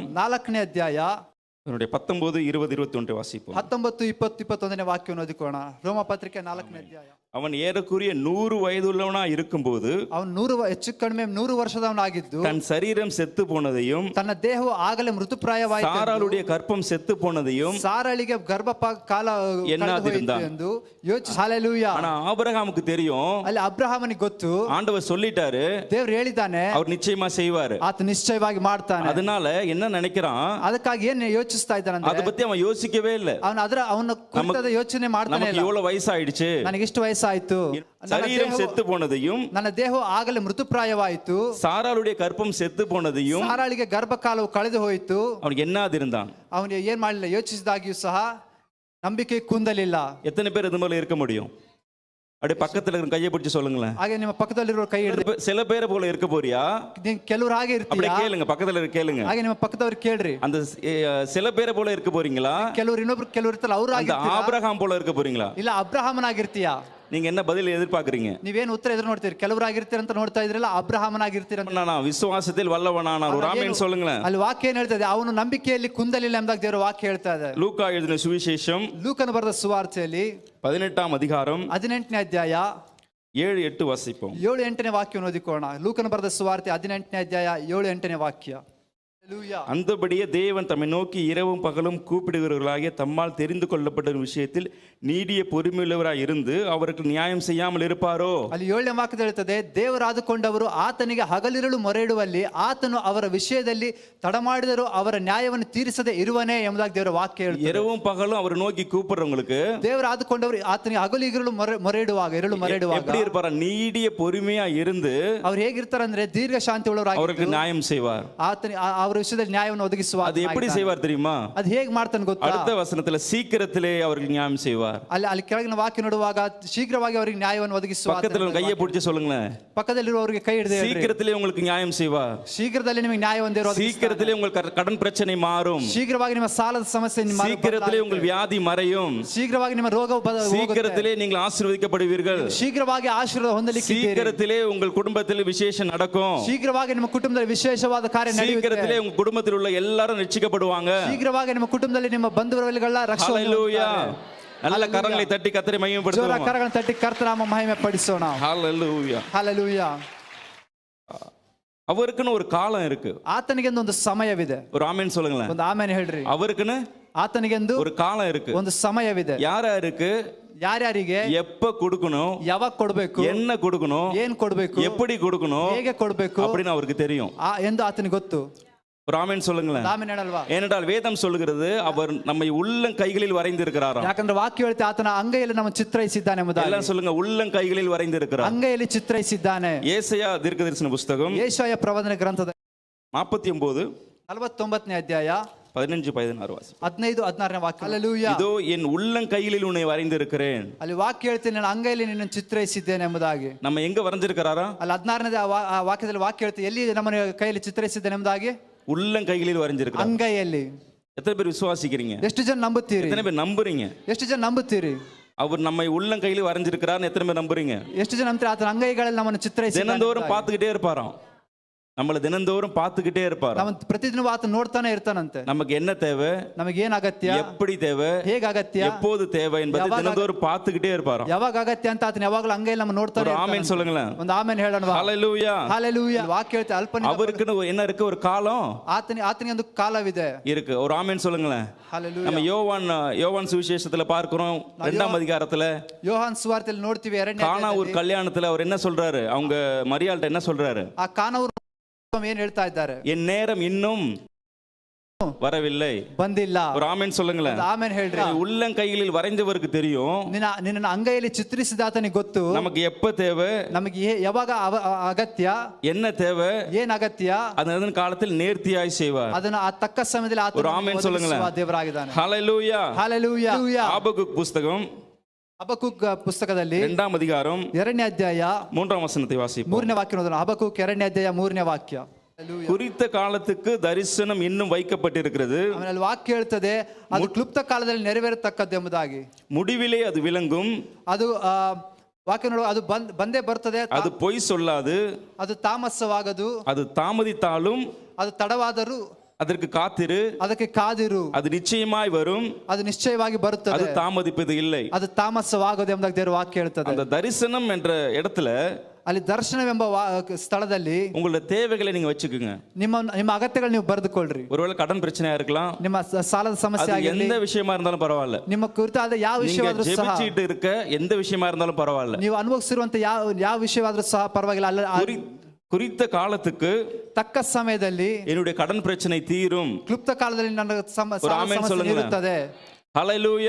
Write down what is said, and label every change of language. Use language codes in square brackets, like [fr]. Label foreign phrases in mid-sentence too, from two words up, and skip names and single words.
[kn] 4ನೇ ಅಧ್ಯಾಯ [ta] அதனுடைய 19, 20, 21 வாசிப்போம். 19, 20, [kn] 21ನೇ ವಾಕ್ಯವನ್ನು ಓದಿಕೊಳ್ಳೋಣ. ರೋಮ ಪತ್ರಿಕೆ 4ನೇ ಅಧ್ಯಾಯ. [ta] அவன் ஏறக்குறைய 100 வயதுள்ளவனா இருக்கும்போது [kn] ಅವನು 100 ಹೆಚ್ಚು ಕಡಿಮೆ 100 ವರ್ಷದವನಾಗಿದ್ದು [ta] தன் சரீரம் செத்து போனதையும் [kn] ತನ್ನ ದೇಹವು ಆಗಲೇ ಮೃತಪ್ರಾಯವಾಯಿತು, [ta] சாராளுடைய கற்பம் செத்து போனதையும் [kn] ಸಾರಳಿಗೆ ಕಾಲ [ta] ಎನ್ನಾದಿರುಂದ. [kn] ಎಂದು ಯೋಚಿಸಿ. ಹಾಲೆಲೂಯಾ. [ta] ஆனா ஆபிரகாமுக்கு தெரியும், [kn] ಅಲ್ಲಿ ಅಬ್ರಹಾಮನಿಗೆ ಗೊತ್ತು, [ta] ஆண்டவர் சொல்லிட்டாரு, [kn] ದೇವ್ರು ಹೇಳಿದ್ದಾನೆ, [ta] அவர் நிச்சயமா செய்வாரு. [kn] ಆತ ನಿಶ್ಚಯವಾಗಿ ಮಾಡ್ತಾನೆ. [ta] அதனால என்ன நினைக்கிறான், [kn] ಅದಕ್ಕಾಗಿ ಏನ್ ಯೋಚಿಸ್ತಾ ಇದ್ದಾನೆ [ta] அதை பத்தி அவன் யோசிக்கவே இல்லை. [kn] ಅವನ ಕುರಿತಾದ ಯೋಚನೆ ಮಾಡ್ತಾನೆ. [ta] நமக்கு இவ்வளவு ವಯಸ್ಸಾயிடுச்சு, [kn] ನನಗೆ ಇಷ್ಟು ವಯಸ್ಸಾಯ್ತು, [ta] சரீரம் செத்து போனதையும் [kn] ನನ್ನ ದೇಹವು ಆಗಲೇ ಮೃತಪ್ರಾಯವಾಯಿತು, [ta] சாராளுடைய கற்பம் செத்து போனதையும் [kn] ಸಾರಾಳಿಗೆ ಗರ್ಭಕಾಲವು ಕಳೆದು ಹೋಯಿತು. [ta] அவனுக்கு என்னாதிருந்தான். [kn] ಅವನು ಏನ್ ಮಾಡಲಿಲ್ಲ, ಯೋಚಿಸಿದಾಗಿಯೂ ಸಹ ನಂಬಿಕೆ ಕುಂದಲಿಲ್ಲ. [ta] எத்தனை பேர் இது மாதிரி இருக்க முடியும்? அப்படியே பக்கத்துல இருக்கிற கையை பிடிச்சு சொல்லுங்களேன். [kn] ಹಾಗೆ ನಿಮ್ಮ ಪಕ್ಕದಲ್ಲಿರೋ ಕೈ ಹಿಡಿದು. [ta] சில பேரை போல இருக்க போறியா? [kn] ಕೆಲವರು ಹಾಗೆ [ta] அப்படியே [kn] ಇರ್ತೀರಾ? [ta] கேளுங்க, பக்கத்துல இருக்க கேளுங்க. [kn] ಹಾಗೆ ನಿಮ್ಮ ಪಕ್ಕದವ್ರು ಕೇಳ್ರಿ. [ta] அந்த சில பேரை போல இருக்க போறீங்களா? [kn] ಕೆಲವರು ಕೆಲವರು ಇರ್ತಾರಲ್ಲ, ಅವ್ರು [ta] அந்த ஆபிரகாம் போல இருக்க போறீங்களா? [kn] ಇಲ್ಲ ಅಬ್ರಹಾಮನಾಗಿರ್ತೀಯಾ? [ta] நீங்க என்ன பதில் எதிர்பார்க்கறீங்க? [kn] ನೀವೇನು ಉತ್ತರ ಎದುರು ನೋಡ್ತೀರಿ? ಕೆಲವರಾಗಿರ್ತೀರ ಅಂತ ನೋಡ್ತಾ ಇದ್ರಲ್ಲ, ಅಬ್ರಹಾಮನಾಗಿರ್ತೀರ ಅಂತ. [ta] நான் விசுவாசத்தில் வல்லவனான ஒரு ஆமென் சொல்லுங்களேன். [kn] ಅಲ್ಲಿ ವಾಕ್ಯ ಏನ್ ಹೇಳ್ತದೆ? ಅವನು ನಂಬಿಕೆಯಲ್ಲಿ ಕುಂದಲಿಲ್ಲ ಎಂಬುದಾಗಿ ದೇವರ ವಾಕ್ಯ ಹೇಳ್ತಾ ಇದೆ. [ta] லூக்கா எழுதின சுவிசேஷம் [kn] ಲೂಕನು ಬರೆದ ಸುವಾರ್ತೆಯಲ್ಲಿ [ta] 18ஆம் அதிகாரம் [kn] 18ನೇ ಅಧ್ಯಾಯ [ta] 7, 8 ವಾಸಿಪೋಂ. [kn] 7, 8ನೇ ವಾಕ್ಯವನ್ನು ಓದಿಕೊಳ್ಳೋಣ. ಲೂಕನು ಬರೆದ ಸುವಾರ್ತೆ 18ನೇ ಅಧ್ಯಾಯ 7, 8ನೇ ವಾಕ್ಯ. [ta] அந்தபடியே தேவன் தம்மை நோக்கி இரவும் பகலும் கூப்பிடுகிறவர்களாகிய தம்மால் தெரிந்து கொள்ளப்பட்ட விஷயத்தில் நீடிய பொறுமையுள்ளவராய் இருந்து அவருக்கு நியாயம் செய்யாமல் இருப்பாரோ? [kn] ಅಲ್ಲಿ 7ನೇ ವಾಕ್ಯದಲ್ಲಿ ಹೇಳ್ತದೆ, ದೇವರಾದುಕೊಂಡವರು ಆತನಿಗೆ ಹಗಲಿರುಳು ಮೊರೆಯಿಡುವಲ್ಲಿ ಆತನು ಅವರ ವಿಷಯದಲ್ಲಿ ತಡಮಾಡಿದರೂ ಅವರ ನ್ಯಾಯವನ್ನು ತೀರಿಸದೆ ಇರುವನೇ ಎಂಬುದಾಗಿ ದೇವರ ವಾಕ್ಯ ಹೇಳ್ತದೆ. [ta] இரவும் பகலும் அவர் நோக்கி கூப்பிடுறவங்களுக்கு [kn] ದೇವರಾದುಕೊಂಡವರು ಆತನಿಗೆ ಹಗಲಿರುಳು ಮೊರೆಯಿಡುವಾಗ [ta] எப்படி இருப்பாரா? நீடிய பொறுமையா இருந்து [kn] ಅವ್ರು ಹೇಗಿರ್ತಾರೆ ಅಂದ್ರೆ ದೀರ್ಘ ಶಾಂತಿ ಉಳ್ಳವರಾಗಿ [ta] அவருக்கு நியாயம் செய்வார். [kn] ಅವರ ವಿಷಯದಲ್ಲಿ ನ್ಯಾಯವನ್ನು ಒದಗಿಸುವ. [ta] அது எப்படி செய்வார் தெரியுமா? [kn] ಅದು ಹೇಗೆ ಮಾಡ್ತಾನೆ ಗೊತ್ತಾ? [ta] அடுத்த வசனத்துல சீக்கிரத்திலே அவருக்கு நியாயம் செய்வார். [kn] ಅಲ್ಲಿ ಕೆಳಗಿನ ವಾಕ್ಯ ನೋಡುವಾಗ ಶೀಘ್ರವಾಗಿ ಅವರಿಗೆ ನ್ಯಾಯವನ್ನು ಒದಗಿಸುವ. [ta] பக்கத்துல கையை பிடிச்சு சொல்லுங்களேன். [kn] ಪಕ್ಕದಲ್ಲಿರುವವರಿಗೆ ಕೈ ಹಿಡಿದು [ta] சீக்கிரத்திலே உங்களுக்கு நியாயம் செய்வார். [kn] ಶೀಘ್ರದಲ್ಲಿ ನಿಮಗೆ ನ್ಯಾಯವನ್ನು ಒದಗಿಸುವ. [ta] சீக்கிரத்திலே உங்கள் கடன் பிரச்சனை மாறும். [kn] ಶೀಘ್ರವಾಗಿ ನಿಮ್ಮ ಸಾಲದ ಸಮಸ್ಯೆ [ta] சீக்கிரத்திலே உங்கள் வியாதி மறையும். [kn] ಶೀಘ್ರವಾಗಿ ನಿಮ್ಮ ರೋಗ [ta] சீக்கிரத்திலே நீங்கள் ஆசீர்வதிக்கப்படுவீர்கள். [kn] ಶೀಘ್ರವಾಗಿ ಆಶೀರ್ವಾದ ಹೊಂದಲಿಕ್ಕೆ [ta] சீக்கிரத்திலே உங்கள் குடும்பத்தில் விசேஷம் நடக்கும். [kn] ಶೀಘ್ರವಾಗಿ ನಿಮ್ಮ ಕುಟುಂಬದಲ್ಲಿ ವಿಶೇಷವಾದ ಕಾರ್ಯ ನಡೆಯುತ್ತೆ. [ta] சீக்கிரத்திலே உங்க குடும்பத்தில் உள்ள எல்லாரும் ரட்சிக்கப்படுவாங்க. [kn] ಶೀಘ್ರವಾಗಿ ನಿಮ್ಮ ಕುಟುಂಬದಲ್ಲಿ ನಿಮ್ಮ ಬಂಧುವರ್ಗಗಳ ರಕ್ಷಣೆ. [ta] ஹalleluya. நல்ல கரங்களை தட்டி கர்த்தரை மகிமைப்படுத்துவோம். [kn] ಜೋರ ಕರಗಳನ್ನು ತಟ್ಟಿ ಕರ್ತನಾಮ ಮಹಿಮೆ ಪಡಿಸೋಣ. [ta] ஹalleluya. [kn] ಹalleluya. [ta] அவருக்குன்னு ஒரு காலம் இருக்கு. [kn] ಆತನಿಗೆ ಒಂದು ಸಮಯವಿದೆ. [ta] ஒரு ஆமென் சொல்லுங்களேன். [kn] ಒಂದು ಆಮೆನ್ ಹೇಳ್ರಿ. [ta] அவருக்குன்னு [kn] ಆತನಿಗೆ [ta] ஒரு காலம் இருக்கு, [kn] ಒಂದು ಸಮಯವಿದೆ. [ta] யாருக்கு [kn] ಯಾರ್ಯಾರಿಗೆ [ta] எப்ப கொடுக்கணும், [kn] ಯಾವಾಗ ಕೊಡಬೇಕು, [ta] என்ன கொடுக்கணும், [kn] ಏನ್ ಕೊಡಬೇಕು, [ta] எப்படி கொடுக்கணும், [kn] ಹೇಗೆ ಕೊಡಬೇಕು [ta] அப்படின்னு அவருக்கு தெரியும் [kn] ಎಂದು ಆತನಿಗೆ ಗೊತ್ತು. [ta] ஒரு ஆமென் சொல்லுங்களேன். [kn] ಆಮೆನ್ ಹೇಳಲ್ವಾ? [ta] ஏனென்றால் வேதம் சொல்லுகிறது அவர் நம்மை உள்ளம் கைகளில் வரைந்திருக்கிறாராம். [kn] ಯಾಕಂದ್ರೆ ವಾಕ್ಯ ಹೇಳುತ್ತೆ ಆತನ ಅಂಗೈಯಲ್ಲಿ ನಮ್ಮ ಚಿತ್ರೈಸಿದ್ದಾನೆ ಎಂಬುದಾಗಿ. [ta] எல்லாம் சொல்லுங்க, உள்ளம் கைகளில் வரைந்திருக்கிறார். [kn] ಅಂಗೈಯಲ್ಲಿ ಚಿತ್ರೈಸಿದ್ದಾನೆ. [ta] ஏசாயா தீர்க்கதரிசன புத்தகம் [kn] ಯೆಶಾಯ ಪ್ರವಾದನೆ ಗ್ರಂಥದ 49ನೇ ಅಧ್ಯಾಯ 15, 16 ವಾಸಿ. 15, 16ನೇ ವಾಕ್ಯ. ಹalleluya. [ta] இதோ என் உள்ளம் கைகளில் உன்னை வரைந்திருக்கிறேன். [kn] ಅಲ್ಲಿ ವಾಕ್ಯ ಹೇಳ್ತೀನಿ, ನಾನು ಅಂಗೈಯಲ್ಲಿ ನಿನ್ನನ್ನು ಚಿತ್ರೈಸಿದ್ದೇನೆ ಎಂಬುದಾಗಿ. [ta] நம்ம எங்க வரைஞ்சிருக்கிறாரா? [kn] ಅಲ್ಲಿ 16ನೇ ವಾಕ್ಯದಲ್ಲಿ ವಾಕ್ಯ ಹೇಳ್ತೀನಿ, ಎಲ್ಲಿ ನಮ್ಮನ್ನು ಕೈಯಲ್ಲಿ ಚಿತ್ರೈಸಿದ್ದೇನೆ ಎಂಬುದಾಗಿ. [ta] உள்ளம் கைகளில் வரைஞ்சிருக்கிறார். [kn] ಅಂಗೈಯಲ್ಲಿ. [ta] எத்தனை பேர் விசுவாசிக்கிறீங்க? [kn] ಎಷ್ಟು ಜನ ನಂಬುತ್ತೀರಿ? [ta] எத்தனை பேர் நம்புறீங்க? [kn] ಎಷ್ಟು ಜನ ನಂಬುತ್ತೀರಿ? [ta] அவர் நம்மை உள்ளம் கையில் வரைஞ்சிருக்கிறார். எத்தனை பேர் நம்புறீங்க? [kn] ಎಷ್ಟು ಜನ ನಂಬ್ತೀರಿ ಆತನ ಅಂಗೈಗಳಲ್ಲಿ ನಮ್ಮನ್ನು ಚಿತ್ರೈಸಿದ್ದಾನೆ? [ta] தினந்தோறும் பார்த்துக்கிட்டே இருப்பாராம். நம்மள தினந்தோறும் பார்த்துக்கிட்டே இருப்பார். [kn] நம்ம ಪ್ರತಿದಿನ ಆತ ನೋಡ್ತಾನೆ ಇರ್ತಾನಂತೆ. [ta] நமக்கு என்ன தேவை, [kn] ನಮಗೆ ಏನು ಅಗತ್ಯ, [ta] எப்படி தேவை, [kn] ಹೇಗೆ ಅಗತ್ಯ, [ta] எப்போது தேவை என்பதை தினந்தோறும் பார்த்துக்கிட்டே இருப்பார். [kn] ಯಾವಾಗ ಅಗತ್ಯ ಅಂತ ಆತನ ಯಾವಾಗಲೂ ಅಂಗೈಯಲ್ಲಿ ನಮ್ಮ ನೋಡ್ತಾನೆ ಇರ್ತಾನೆ. [ta] ஆமென் சொல்லுங்களேன். [kn] ಒಂದು ಆಮೆನ್ ಹೇಳೋಣ. [ta] ஹalleluya. ஹalleluya. [kn] ವಾಕ್ಯ ಹೇಳ್ತಾ ಅಲ್ಪನೆ [ta] அவருக்கு என்ன இருக்கு? ஒரு காலம் [kn] ಆತನಿಗೆ ಒಂದು ಕಾಲವಿದೆ [ta] இருக்கு. ஒரு ஆமென் சொல்லுங்களேன். ஹalleluya. நம்ம யோவான் சுவிசேஷத்துல பார்க்கிறோம் 2ஆம் அதிகாரத்துல. [kn] யோவான் ಸುವಾರ್ತೆಯಲ್ಲಿ ನೋಡ್ತೀವಿ 2ನೇ [ta] கானா ஒரு கல்யாணத்துல அவர் என்ன சொல்றாரு? அவங்க மரியாள்கிட்ட என்ன சொல்றாரு? [kn] ಆ ಕಾನವರು ಏನ್ ಹೇಳ್ತಾ ಇದ್ದಾರೆ? [ta] என் நேரம் இன்னும் வரவில்லை, [kn] ಬಂದಿಲ್ಲ. [ta] ஒரு ஆமென் சொல்லுங்களேன். [kn] ಆಮೆನ್ ಹೇಳ್ರಿ. [ta] உள்ளம் கைகளில் வரைந்தவருக்கு தெரியும், [kn] ನಿನ್ನ ಅಂಗೈಯಲ್ಲಿ ಚಿತ್ರಿಸಿದ ಆತನಿಗೆ ಗೊತ್ತು [ta] நமக்கு எப்ப தேவை, [kn] ನಮಗೆ ಯಾವಾಗ ಅಗತ್ಯ, [ta] என்ன தேவை, [kn] ಏನ್ ಅಗತ್ಯ, [ta] அதன் காலத்தில் நேர்த்தியாய் செய்வார். [kn] ಅದನ್ನು ಆ ತಕ್ಕ ಸಮಯದಲ್ಲಿ ಆತನು [ta] ஒரு ஆமென் சொல்லுங்களேன். [kn] ದೇವರಾಗಿದ್ದಾನೆ. [ta] ஹalleluya. ஹalleluya. ஆபகுக் புத்தகம் [kn] ಹಬಕ್ಕೂಕ್ ಪುಸ್ತಕದಲ್ಲಿ [ta] 2ஆம் அதிகாரம் [kn] 2ನೇ ಅಧ್ಯಾಯ [ta] 3ஆம் வசனத்தை வாசிப்போம். [kn] 3ನೇ ವಾಕ್ಯ ಓದೋಣ. ಹಬಕ್ಕೂಕ್ 2ನೇ ಅಧ್ಯಾಯ 3ನೇ ವಾಕ್ಯ. [ta] குறித்த காலத்துக்கு தரிசனம் இன்னும் வைக்கப்பட்டிருக்கிறது. [kn] ಆಮೇಲೆ ಅಲ್ಲಿ ವಾಕ್ಯ ಹೇಳ್ತದೆ ಅದು ಕ್ಲುಪ್ತ ಕಾಲದಲ್ಲಿ ನೆರವೇರತಕ್ಕದ್ದು ಎಂಬುದಾಗಿ. [ta] முடிவிலே அது விளங்கும். [kn] ಅದು ವಾಕ್ಯ ನೋಡುವ ಅದು ಬಂದೇ ಬರ್ತದೆ. [ta] அது பொய் சொல்லாது. [kn] ಅದು ತಾಮಸವಾಗದು. [ta] அது தாமதித்தாலும் [kn] ಅದು ತಡವಾದರೂ [ta] அதற்கு காத்திரு. [kn] ಅದಕ್ಕೆ ಕಾದಿರು. [ta] அது நிச்சயமாய் வரும். [kn] ಅದು ನಿಶ್ಚಯವಾಗಿ ಬರುತ್ತದೆ. [ta] அது தாமதிப்பது இல்லை. [kn] ಅದು ತಾಮಸವಾಗದು ಎಂಬುದಾಗಿ ದೇವರ ವಾಕ್ಯ ಹೇಳ್ತದೆ. [ta] அந்த தரிசனம் என்ற இடத்துல [kn] ಅಲ್ಲಿ ದರ್ಶನವೆಂಬ ಸ್ಥಳದಲ್ಲಿ [ta] உங்களோட தேவைகளை நீங்க வச்சுக்கோங்க. [kn] ನಿಮ್ಮ ಅಗತ್ಯಗಳು ನೀವು ಬರೆದುಕೊಳ್ಳ್ರಿ. [ta] ஒருவேளை கடன் பிரச்சனையா இருக்கலாம். [kn] ನಿಮ್ಮ ಸಾಲದ ಸಮಸ್ಯೆ ಆಗಿರಲಿ. [ta] எந்த விஷயமா இருந்தாலும் பரவாயில்ல. [kn] ನಿಮ್ಮ ಕುರಿತಾದ ಯಾವ ವಿಷಯವಾದರೂ ಸಹ [ta] ಜೆಬಿಚಿட்டு இருக்க எந்த விஷயமா இருந்தாலும் பரவாயில்ல. [kn] ನೀವು ಅನುಭವಿಸಿರುವಂತ ಯಾವ ವಿಷಯವಾದರೂ ಸಹ ಪರವಾಗಿಲ್ಲ. ಅಲ್ಲ [ta] குறித்த காலத்துக்கு [kn] ತಕ್ಕ ಸಮಯದಲ್ಲಿ [ta] என்னுடைய கடன் பிரச்சனை தீரும். [kn] ಕ್ಲುಪ್ತ ಕಾಲದಲ್ಲಿ ನನ್ನ ಸಮಸ್ಯೆ ಇರುತ್ತದೆ. [ta] ஹல்லேலூயா.